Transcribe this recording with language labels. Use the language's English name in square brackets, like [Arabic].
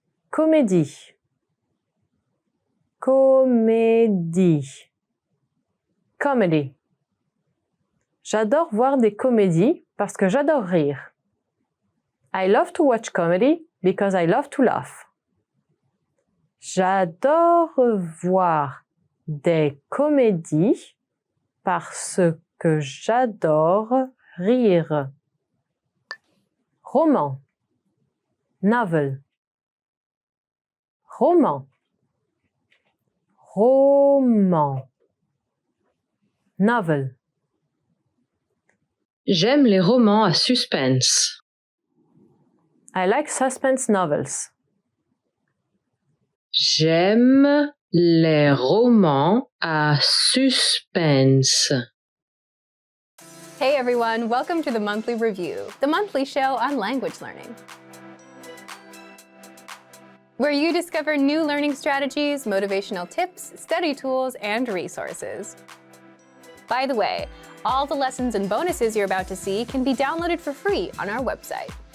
[French] Comédie. Comédie. [English] Comedy. [French] J'adore voir des comédies parce que j'adore rire. [English] I love to watch comedy because I love to laugh. [French] J'adore voir des comédies parce que j'adore rire. Roman. [English] Novel. [French] Roman. Roman. [English] Novel. [French] J'aime les romans à suspense. [English] I like suspense novels. [French] J'aime les romans à suspense. [English] Hey everyone, welcome to the Monthly Review, the monthly show on language learning, where you discover new learning strategies, motivational tips, study tools, and resources. By the way, all the lessons and bonuses you're about to see can be downloaded for free on our website.